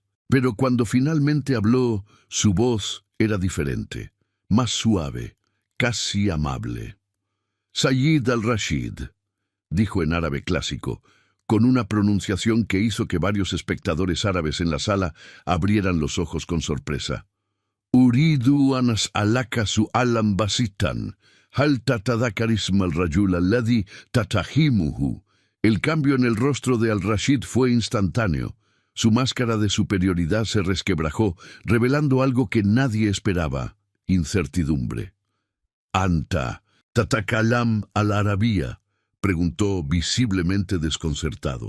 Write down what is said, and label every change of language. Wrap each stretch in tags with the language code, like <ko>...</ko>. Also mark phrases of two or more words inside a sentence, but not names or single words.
<es>Pero cuando finalmente habló, su voz era diferente, más suave, casi amable. «Sayyid al-Rashid», dijo en árabe clásico, con una pronunciación que hizo que varios espectadores árabes en la sala abrieran los ojos con sorpresa.</es> <ar>«أريد أن أسألك سؤالا بسيطا، هل تتذكر اسم الرجل الذي تتهمه».</ar> <es>El cambio en el rostro de Al-Rashid fue instantáneo. Su máscara de superioridad se resquebrajó, revelando algo que nadie esperaba: incertidumbre.</es> <ar>«أنت، تتكلم العربية»,</ar> <es>preguntó visiblemente desconcertado.</es>